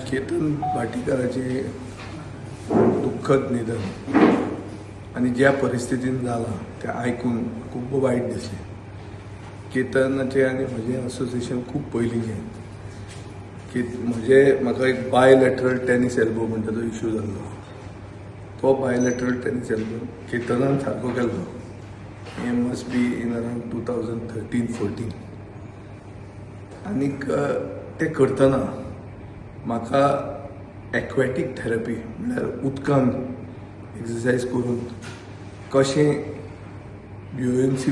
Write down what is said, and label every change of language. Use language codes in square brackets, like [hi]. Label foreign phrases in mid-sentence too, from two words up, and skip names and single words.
[mr] केतन भाटीकाराचे दुःखद निधन आणि ज्या परिस्थितीन झाला ते ऐकून खूप वाईट दिसले. [kok] केतनाचे आणि म्हजें असोसिएशन खूप पयलींचें. म्हाका एक [en] bilateral tennis elbow [kok] म्हणटा तो इश्यू जाल्लो. तो [en] bilateral tennis elbow [kok] केतनान सारको केल्लो. [en] He must be in around 2013-14. [kok] आनीक ते करतना म्हाका [en] aquatic therapy [kok] म्हणल्यार उदकान एक्सरसायज करून कशें युएनसी